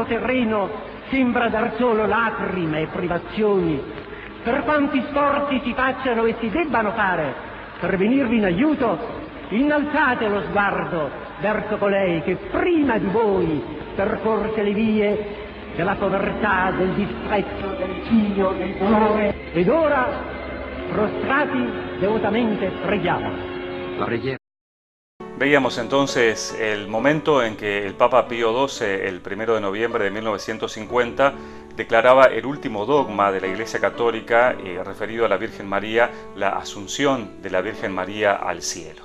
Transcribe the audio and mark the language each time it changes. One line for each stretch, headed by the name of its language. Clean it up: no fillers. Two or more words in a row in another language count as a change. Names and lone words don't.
Italian: terreno sembra dar solo lacrime e privazioni, per quanti sforzi si facciano e si debbano fare per venirvi in aiuto, innalzate lo sguardo verso colei che prima di voi percorse le vie della povertà, del disprezzo, del ciglio, del dolore, ed ora, prostrati, devotamente preghiamo.
Spanish: Veíamos entonces el momento en que el Papa Pío XII, el 1 de noviembre de 1950, declaraba el último dogma de la Iglesia Católica referido a la Virgen María, la asunción de la Virgen María al cielo.